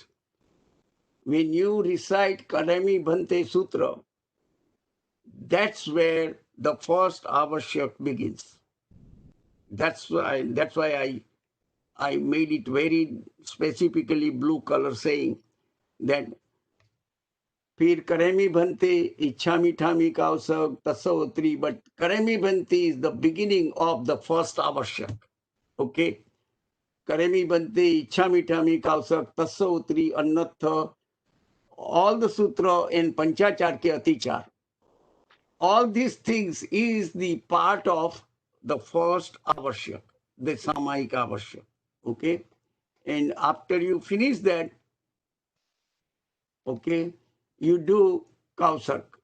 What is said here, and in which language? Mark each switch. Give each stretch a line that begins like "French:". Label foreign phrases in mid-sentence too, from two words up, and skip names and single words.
English: When you recite Kadami Bhante Sutra, that's where the first Avashyak begins. That's why I made it very specifically blue color, saying that Pir Karemi Bhante Ichhami Thami Kausag Tasavotri, but Karemi Bhante is the beginning of the first Avashyak. Okay? Karemi Bhante Ichhami Thami Kausag Tasavotri Annatha, all the sutra in Panchachar ke Atichar. All these things is the part of the first Avashyak, the Samayik Avashyak. Okay? And after you finish that, okay, you do Kausak.